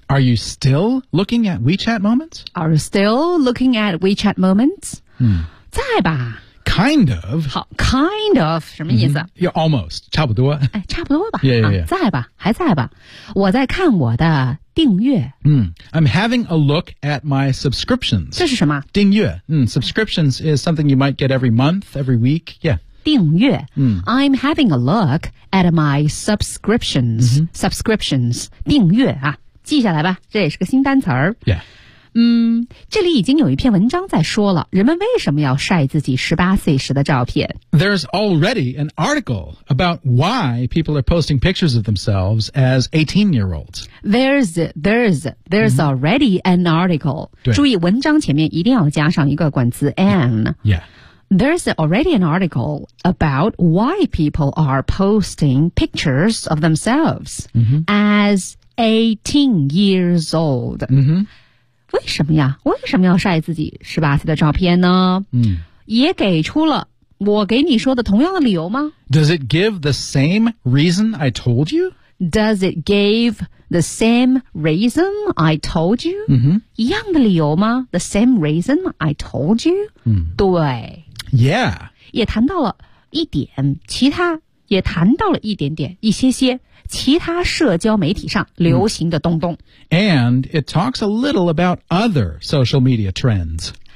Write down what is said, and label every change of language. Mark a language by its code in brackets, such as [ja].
[en] Are you still looking at WeChat moments? Are you still looking at WeChat moments?、 [zh] 嗯、在吧 [en] Kind of [zh] 好 [en] Kind of [zh] 什么意思、 [en] 嗯、You're almost [zh] 差不多诶差不多吧 [en] yeah, yeah, yeah.、 [zh] 啊、在吧还在吧我在看我的订阅、 [en] 嗯、I'm having a look at my subscriptions [zh] 这是什么 [en] 订阅、嗯、Subscriptions is something you might get every month, every week Yeah [zh] 订阅、嗯、 [en] I'm having a look at my subscriptions、 [zh] 嗯、 subscriptions 订阅啊记下来吧这也是个新单词儿、 [en] yeah. [zh] 嗯这里已经有一篇文章在说了人们为什么要晒自己18岁时的照片 [en] There's already an article about why people are posting pictures of themselves as 18-year-olds There's、嗯、already an article [zh] 注意文章前面一定要加上一个冠词 an [en] Yeah, yeah. There's already an article about why people are posting pictures of themselves、 mm-hmm. as 18 years old.、 Mm-hmm. [zh] 为什么呀为什么要晒自己18岁的照片呢、嗯、也给出了我给你说的同样的理由吗 [en] Does it give the same reason I told you? Does it give the same reason I told you?、 Mm-hmm. [zh] 一样的理由吗 [en] The same reason I told you?、 [zh] 嗯、对。 [en] Yeah. [zh] 也谈到了一点其他也谈到了一点点一些些其他社交媒体上流行的东东。 [en] And it talks a little about other social media trends.